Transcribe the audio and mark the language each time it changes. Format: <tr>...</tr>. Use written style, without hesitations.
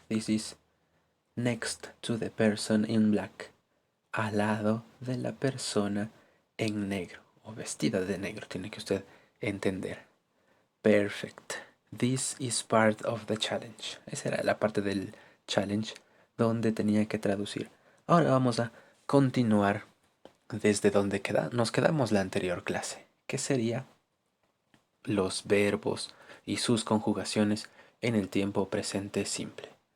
<en>This is next to the person in black.</en> <es>Al lado de la persona en negro. O vestida de negro, tiene que usted entender.</es> <en>Perfect. This is part of the challenge.</en> <es>Esa era la parte del challenge donde tenía que traducir. Ahora vamos a continuar desde donde nos quedamos la anterior clase, que sería los verbos y sus conjugaciones en el tiempo presente simple.</es>